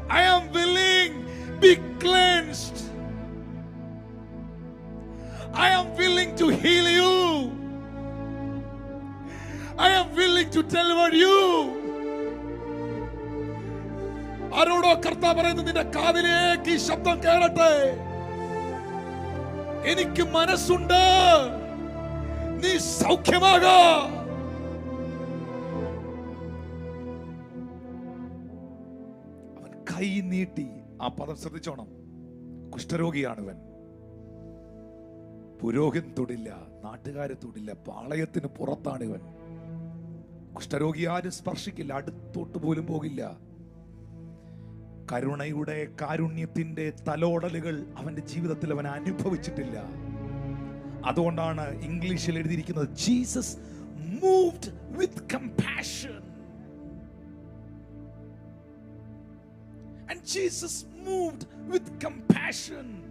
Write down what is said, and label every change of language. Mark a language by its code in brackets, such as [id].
[en] I am willing, be cleansed. I am willing to heal you. I am willing to deliver you. [ml] ആരോടോ കർത്താവ് പറയുന്നു, നിന്റെ കാതിലേക്ക് ഈ ശബ്ദം കേറട്ടെ. എനിക്ക് മനസ്സുണ്ട്, നീ സൗഖ്യമാകാ. അവൻ കൈ നീട്ടി. ആ പദം ശ്രദ്ധിച്ചോണം. കുഷ്ഠരോഗിയാണ് ഇവൻ. പുരോഹിതൻ തൊടില്ല, നാട്ടുകാരെ തൊടില്ല, പാളയത്തിന് പുറത്താണ് ഇവൻ. കുഷ്ഠരോഗി ആരും സ്പർശിക്കില്ല, അടുത്തോട്ട് പോലും പോകില്ല. കരുണയുടെ, കാരുണ്യത്തിന്റെ തലോടലുകൾ അവന്റെ ജീവിതത്തിൽ അവൻ അനുഭവിച്ചിട്ടില്ല. അതുകൊണ്ടാണ് ഇംഗ്ലീഷിൽ എഴുതിയിരിക്കുന്നത്, [en] Jesus moved with compassion. And Jesus moved with compassion.